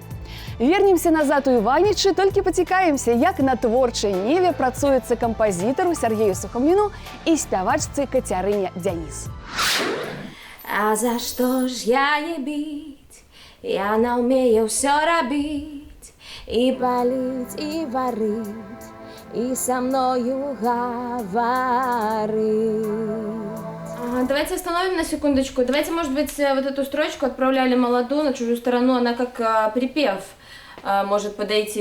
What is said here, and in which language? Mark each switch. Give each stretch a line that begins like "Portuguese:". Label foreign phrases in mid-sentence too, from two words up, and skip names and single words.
Belarusian: Вернемся назад у Іванічы, толькі пацікаемся, як на творчай ніве працуецца кампазітару Сергею Сухамліну і спявачцы Кацярыне Дзяніс. А за што ж я не біць? Яна ўмее ўсё рабіць.
Russian: И палить, и варить, и со мною говорить. Давайте остановим на секундочку. Давайте, может быть, вот эту строчку «Отправляли молоду на чужую сторону», она как припев может подойти.